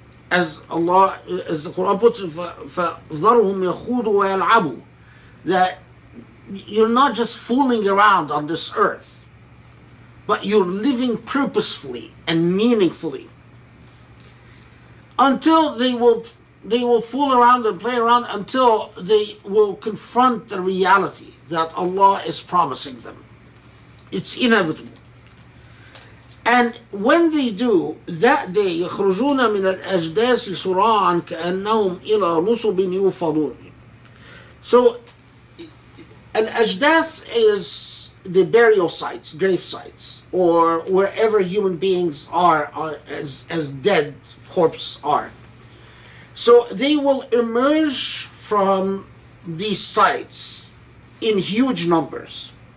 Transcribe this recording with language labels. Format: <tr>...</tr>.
<en>As Allah, as the Quran puts it,</en> <ar>فَذَرْهُمْ يَخُوضُوا وَيَلْعَبُوا,</ar> <en>that you're not just fooling around on this earth, but you're living purposefully and meaningfully. Until they will fool around and play around until they will confront the reality that Allah is promising them. It's inevitable. And when they do, that day,</en> <ar>يخرجون من الأجداث سراعا كأنهم إلى نصب يوفضون.</ar> <en>So, al-ajdath is the burial sites, grave sites, or wherever human beings are as dead corpses are. So they will emerge from these sites in huge numbers.</en>